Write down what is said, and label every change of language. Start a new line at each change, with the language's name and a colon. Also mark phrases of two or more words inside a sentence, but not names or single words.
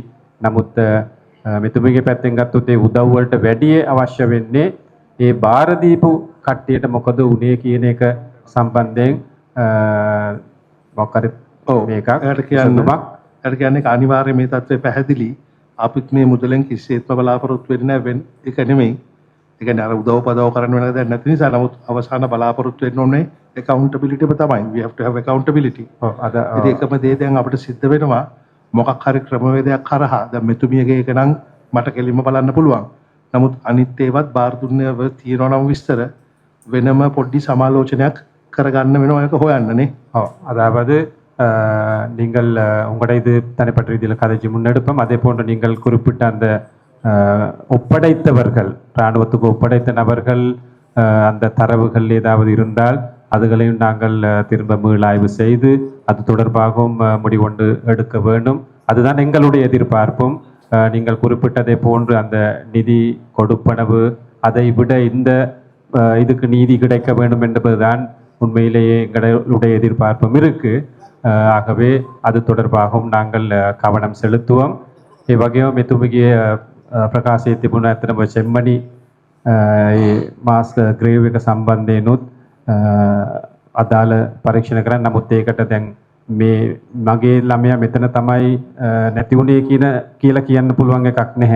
Sinhala: නමුත් මෙතුමියගේ පැත්තෙන් ගත්තොත් ඒ උදව් වලට වැඩි අවශ්‍ය වෙන්නේ ඒ බාර දීපු කට්ටියට මොකද උනේ කියන එක සම්බන්ධයෙන් මොකක්ද මේකක් ඒකට කියන්නමක් ඒකට කියන්නේ අනිවාර්යයෙන් මේ தත්ත්වය පැහැදිලි. අපිත් මේ මුදලෙන් කිසිසේත්ම බලාපොරොත්තු වෙන්නේ නැහැ ඒක නෙමෙයි. ඒ කියන්නේ අර උදව් පදව කරන්න වෙන දෙයක් නැති නිසා නමුත් අවසාන බලාපොරොත්තු වෙන්න ඕනේ accountability එක තමයි.
English: We have to have accountability.
Sinhala: ඔව් අද ඉතින් එකම දේ දැන් අපිට සිද්ධ වෙනවා මොකක් හරි ක්‍රමවේදයක් කරහා දැන් මෙතුමියගේ එක නම් මට කෙලින්ම බලන්න පුළුවන්. නමුත් අනිත් ඒවත් බාර දුන්නේ තියෙනවා නම් විස්තර වෙනම පොඩි සමාලෝචනයක් කරගන්න වෙනවා ඒක හොයන්නනේ.
Tamil: அதாவது நீங்கள் உங்களோட இது தனிப்பட்ட ரீதியில் கதைச்சு முன்னெடுப்போம். அதே போன்று நீங்கள் குறிப்பிட்ட அந்த ஒப்படைத்தவர்கள் இராணுவத்துக்கு ஒப்படைத்த நபர்கள் அந்த தரவுகள் ஏதாவது இருந்தால் அதுகளையும் நாங்கள் திரும்ப மீளாய்வு செய்து அது தொடர்பாகவும் முடிவொன்று எடுக்க வேண்டும். அதுதான் எங்களுடைய எதிர்பார்ப்பும். நீங்கள் குறிப்பிட்டதை போன்று அந்த நிதி கொடுப்பனவு அதை விட இந்த இதுக்கு நீதி கிடைக்க வேண்டும் என்பதுதான் உண்மையிலேயே எங்களுடைய எதிர்பார்ப்பும் இருக்கு. ஆகவே அது தொடர்பாகவும் நாங்கள் கவனம் செலுத்துவோம்.
Sinhala: இவ்வகையும் මෙතුමගේ ප්‍රකාශයේ තිබුණ ඇත්තටම සෙම්මණි
English: mass grave
Sinhala: එක සම්බන්ධයෙන්ුත් අදාළ පරීක්ෂණ කරන්න. නමුත් ඒකට දැන් මේ මගේ ළමයා මෙතන තමයි නැති වුණේ කියලා කියන්න පුළුවන් එකක් නැහැ.